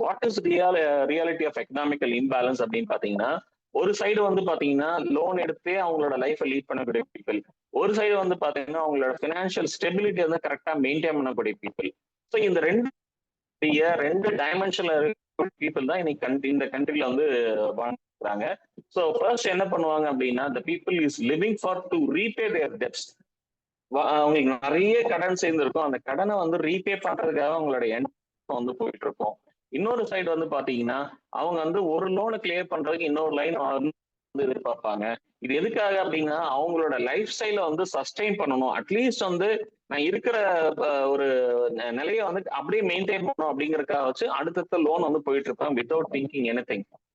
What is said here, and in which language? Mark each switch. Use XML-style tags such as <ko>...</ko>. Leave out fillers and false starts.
<en>what is reality of economical imbalance</en> <ta>அப்படின்னு பாத்தீங்கன்னா ஒரு சைடு வந்து பாத்தீங்கன்னா லோன் எடுத்தே அவங்களோட லைஃபை லீட் பண்ணக்கூடிய பீப்புள், ஒரு சைடு வந்து பாத்தீங்கன்னா அவங்களோட பினான்சியல் ஸ்டெபிலிட்டி வந்து கரெக்டா மெயின்டைன் பண்ணக்கூடிய பீப்புள். ஸோ இந்த ரெண்டு டைமென்ஷன்ல பீப்புள் தான் இன்னைக்கு இந்த கண்ட்ரில வந்து வாழ்றாங்க.</ta> <en>so first</en> <ta>என்ன பண்ணுவாங்க அப்படின்னா</ta> <en>the people is living for to repay their debts.</en> <ta>அவங்களுக்கு நிறைய கடன் சேர்ந்திருக்கும், அந்த கடனை வந்து ரீபே பண்றதுக்காக அவங்களோட எண்ணம் வந்து போயிட்டு இருக்கும். இன்னொரு சைடு வந்து பாத்தீங்கன்னா அவங்க வந்து ஒரு லோனை கிளியர் பண்றதுக்கு இன்னொரு லைன் வந்து எதிர்பார்ப்பாங்க. இது எதுக்காக அப்படின்னா அவங்களோட லைஃப் ஸ்டைல வந்து சஸ்டெயின் பண்ணணும், அட்லீஸ்ட் வந்து நான் இருக்கிற ஒரு நிலையை வந்து அப்படியே மெயின்டைன் பண்ணணும் அப்படிங்கறதுக்காக வச்சு அடுத்தடுத்த லோன் வந்து போயிட்டு இருப்பாங்க</ta> <en>Without thinking anything.</en>